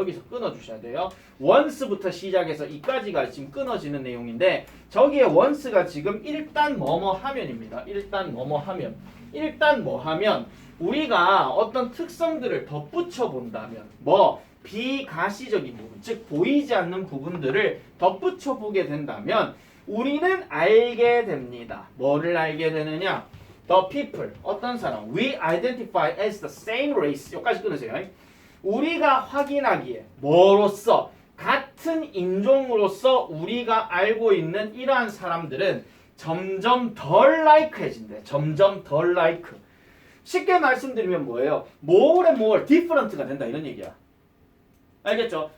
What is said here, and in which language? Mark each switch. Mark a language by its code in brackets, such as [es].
[ko] 여기서 끊어주셔야 돼요. once부터 시작해서 이까지가 지금 끊어지는 내용인데 저기에 once가 지금 일단 뭐뭐 하면입니다. 일단 뭐뭐 하면 일단 뭐 하면 우리가 어떤 특성들을 덧붙여 본다면 비가시적인 부분, 즉 보이지 않는 부분들을 덧붙여 보게 된다면 우리는 알게 됩니다. 뭐를 알게 되느냐? [en] The people, [ko] 어떤 사람, [en] we identify as the same race. [ko] 여기까지 끊으세요. 우리가 확인하기에 뭐로서 같은 인종으로서 우리가 알고 있는 이러한 사람들은 점점 덜 like해진대. 점점 덜 like. 쉽게 말씀드리면 뭐예요? [en] more and more different [ko] 가 된다 이런 얘기야. 알겠죠?